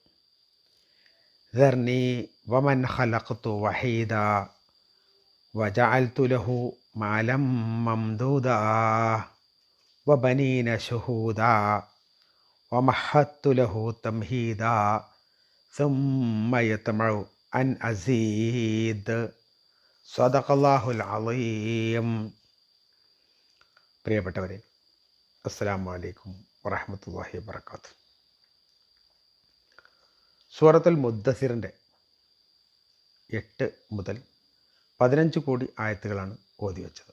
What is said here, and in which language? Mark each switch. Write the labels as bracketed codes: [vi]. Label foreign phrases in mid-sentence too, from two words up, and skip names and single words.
[ar] ذرني ومن خلقت وحيدا وجعلت له مالا ممدودا وبنين شهودا ومهدت له تمهيدا ثم يطمع أن أزيد. صدق الله العظيم. [ml] പ്രിയപ്പെട്ടവരെ, [ar] السلام عليكم ورحمة الله وبركاته. [ml] സൂറത്തുൽ മുദ്ദസിറിൻ്റെ 8 മുതൽ 15 കൂടി ആയത്തുകളാണ് ഓതി വെച്ചത്.